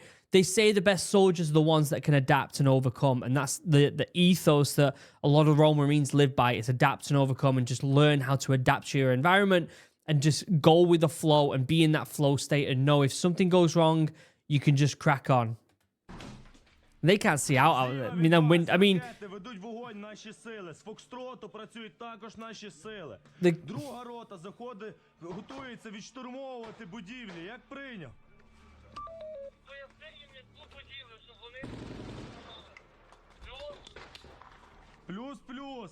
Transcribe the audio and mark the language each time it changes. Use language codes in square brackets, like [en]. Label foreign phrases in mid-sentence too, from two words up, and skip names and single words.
[en] They say the best soldiers are the ones that can adapt and overcome. And that's the ethos that a lot of Royal Marines live by, is adapt and overcome, and just learn how to adapt to your environment and just go with the flow and be in that flow state and know if something goes wrong, you can just crack on. They can't see out of it. [uk] Ведуть вогонь наші сили. З Фокстроту працюють також наші сили. [en] The... [uk] Друга рота заходить, готується відштурмовувати будівлі. Як прийняв? Плюс.